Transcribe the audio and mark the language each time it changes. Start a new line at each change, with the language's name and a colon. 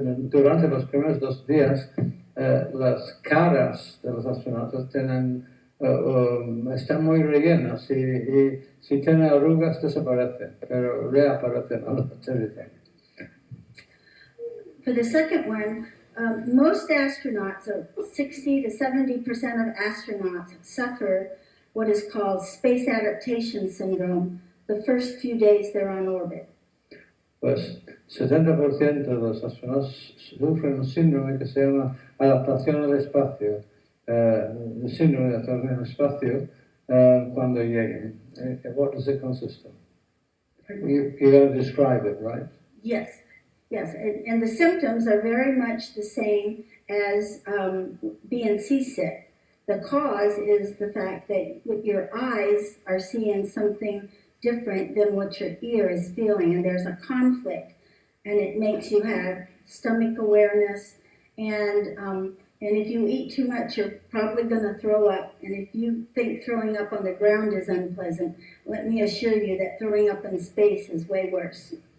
Spanish: Durante los primeros 2 días las caras de los astronautas tienen están muy rellenas y si tienen arrugas desaparecen, pero reaparecen al aterrizar.
English: For the second one, most astronauts, or 60 to 70% of astronauts, suffer what is called space adaptation syndrome the first few days they're on orbit.
Spanish: Pues 70% de los astronautas sufren un síndrome que se llama adaptación al espacio, el síndrome de adaptación al espacio cuando lleguen.
English: What does it consist of? You're going to describe it, right? Yes, and the symptoms are very much the same as being seasick. The cause is the fact that your eyes are seeing something different than what your ear is feeling, and there's a conflict, and it makes you have stomach awareness, and if you eat too much, you're probably going to throw up, and if you think throwing up on the ground is unpleasant, let me assure you that throwing up in space is way worse.